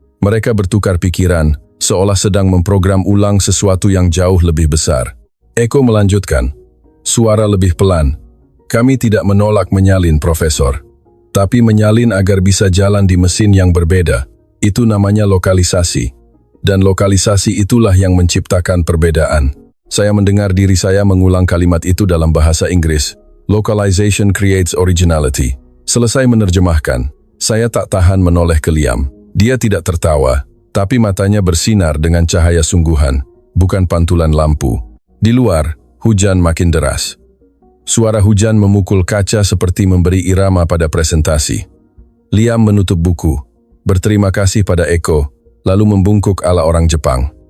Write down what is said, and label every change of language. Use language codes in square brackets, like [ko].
[id] Mereka bertukar pikiran, seolah sedang memprogram ulang sesuatu yang jauh lebih besar. Eko melanjutkan, suara lebih pelan. Kami tidak menolak menyalin, Profesor. Tapi menyalin agar bisa jalan di mesin yang berbeda. Itu namanya lokalisasi. Dan lokalisasi itulah yang menciptakan perbedaan. Saya mendengar diri saya mengulang kalimat itu dalam bahasa Inggris. [en] Localization creates originality. [id] Selesai menerjemahkan, saya tak tahan menoleh ke Liam. Dia tidak tertawa, tapi matanya bersinar dengan cahaya sungguhan, bukan pantulan lampu. Di luar, hujan makin deras. Suara hujan memukul kaca seperti memberi irama pada presentasi. Liam menutup buku, berterima kasih pada Eko, lalu membungkuk ala orang Jepang.